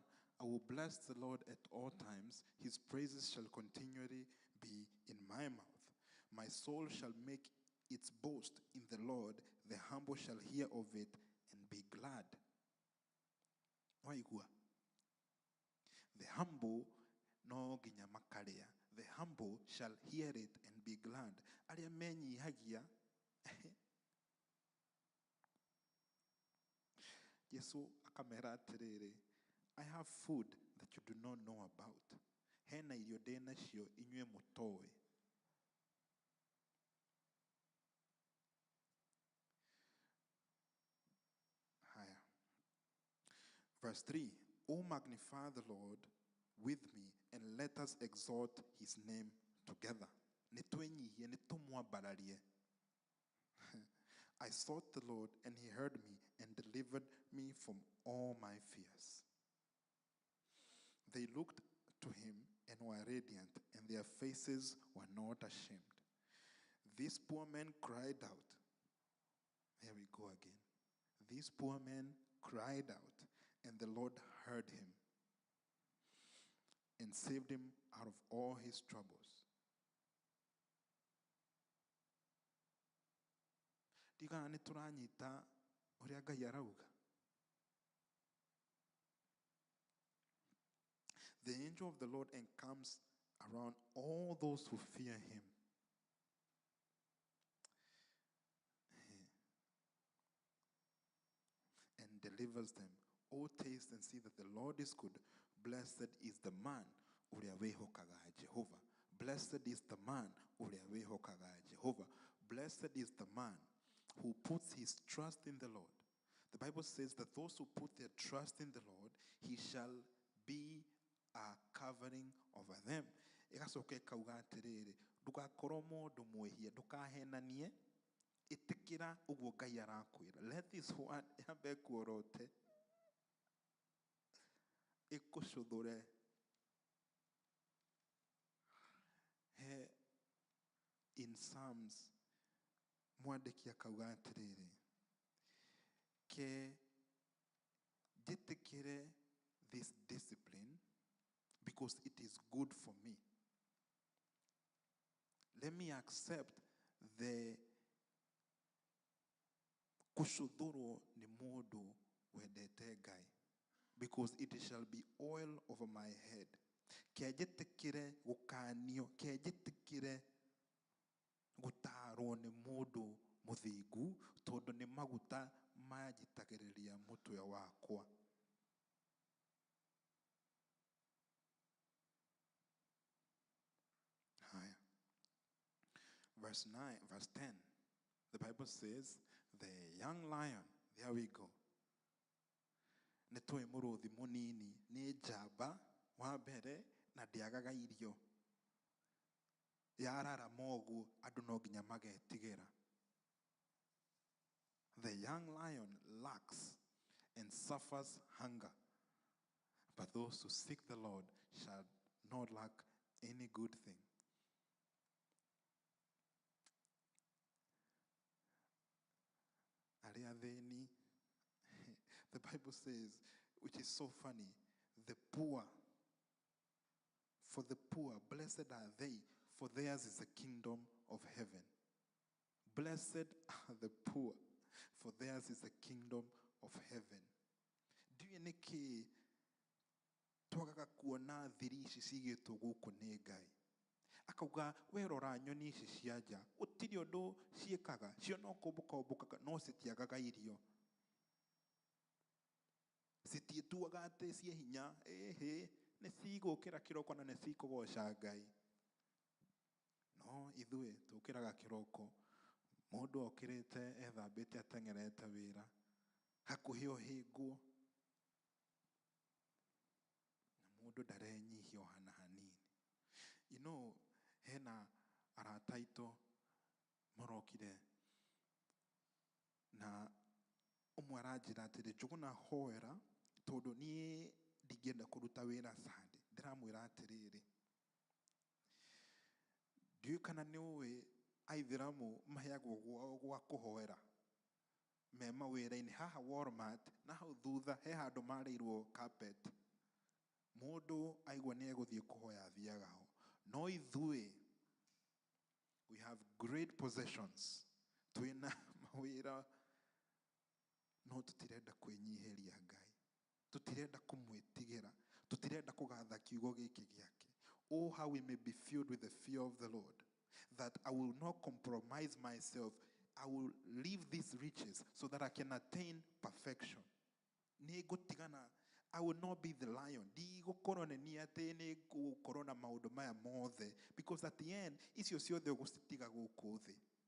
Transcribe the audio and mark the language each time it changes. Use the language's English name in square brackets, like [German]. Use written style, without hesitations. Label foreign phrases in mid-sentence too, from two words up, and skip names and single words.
[English] I will bless the Lord at all times. His praises shall continually be in my mouth. My soul shall make its boast in the Lord. The humble shall hear of it and be glad. [Kikuyu] Waigua. [English] The humble [Kikuyu] no nginya makarĩa. [English] The humble shall hear it and be glad. [Kikuyu] Arĩa menyihagia. Jesu akamera atĩrĩrĩ, [English] I have food that you do not know about. [Kikuyu] Hena irio ndĩ nacio inyuĩ mũtoĩ. Haya. [English] Verse 3. Oh, magnify the Lord with me, and let us exalt his name together. [Kikuyu] Nitwenyihie, nitumwambararie. [English] I sought the Lord, and he heard me and delivered me from all my fears. They looked to him and were radiant, and their faces were not ashamed. This poor man cried out. Here we go again. This poor man cried out, and the Lord heard him and saved him out of all his troubles. [Kikuyu] Tigana nĩtũranyita ũrĩa Ngai arauga. [English] The angel of the Lord encamps around all those who fear him. And delivers them. Oh, taste and see that the Lord is good. Blessed is the man [Kikuyu] ũrĩa wĩhokaga Jehovah. [English] Blessed is the man [Kikuyu] ũrĩa wĩhokaga Jehovah. [English] Blessed is the man who puts his trust in the Lord. The Bible says that those who put their trust in the Lord, he shall be a covering over them. [Kikuyu] Ĩgacoka ĩkauga atĩrĩrĩ, ndũgakorwo mũndũ mwĩhia, ndũkahenanie, ĩtĩkĩra ũguo Ngai arakwĩra. [English] Let this one [Kikuyu] yambe kuorote ĩkũcũthũre. [English] In Psalms, [Kikuyu] mwandĩki akauga atĩrĩrĩ, ke njĩtĩkĩre [English] this discipline because it is good for me. Let me accept the [Kikuyu] kushudhuru ni mũndũ wendete Ngai, [English] because it shall be oil over my head. [Kikuyu] Ke njĩtĩkĩre gũkanio, ke njĩtĩkĩre gũtarwo nĩ mũndũ mũthingu, tondũ nĩ maguta manjitagĩrĩria mũtwe wakwa. Haya. [English] Verse 10, the Bible says, the young lion, there we go. [Kikuyu] nĩ tũĩ mũrũthi mũnini nĩ njamba wa mbere na ndĩagaga irio. Yararama ũguo andũ no nginya magetigĩra. [English] The young lion lacks and suffers hunger, but those who seek the Lord shall not lack any good thing. [Kikuyu] Arĩa athĩni, [English] the Bible says, which is so funny, the poor, for the poor, blessed are they, for theirs is the kingdom of heaven. Blessed are the poor, for theirs is the kingdom of heaven. [Kikuyu] Ndiũĩ nĩkĩ twagaga kuona thiri ici cigĩtwo gũkũ nĩ Ngai. Akauga we rora nyoni ici cia nja, gũtirĩ ũndũ ciĩkaga, cio no kũmbũka no citiagaga irio. Citiĩtuaga atĩ cie hinya, ĩhĩ, nĩ cigũkĩra kĩroko na nĩ cikũgoca Ngai. No ithuĩ tũkĩraga kĩroko, mũndũ okĩrĩte ethambĩte ateng'erete wĩra, hakuhĩ ohĩngwo, na mũndũ ndarenyihia o hana hanini. [English] You know, [Kikuyu] hena arata aitũ marokire na ũmwe aranjĩra atĩrĩ Njũgũna hoera tondũ niĩ ndingĩenda kũruta wĩra Sunday. Ndĩramwĩra atĩrĩrĩ, ndiũĩ kana nĩ ũĩ Aithĩramu maheagwo gwa kũhoera me mawĩra-inĩ. Haha Walmart na hau thutha he handũ marĩirwo carpet. Mũndũ aigua nĩ egũthiĩ kũhoya athiaga ho. No ithuĩ, [English] we have great possessions. [Kikuyu] Twĩna mawĩra no tũtirenda kwĩnyihĩria Ngai. Tũtirenda kũmwĩtigĩra. Tũtirenda kũgatha kiugo gĩkĩ gĩake. [English] Oh, how we may be filled with the fear of the Lord, that I will not compromise myself. I will leave these riches so that I can attain perfection. Nĩngũtigana, I will not be the lion. [Kikuyu] Ndigũkorwo nĩ niĩ atĩ nĩngũkorwo na maũndũ maya mothe, [English] because at the end, [Kikuyu] icio ciothe ũgũcitiga gũkũ thĩ.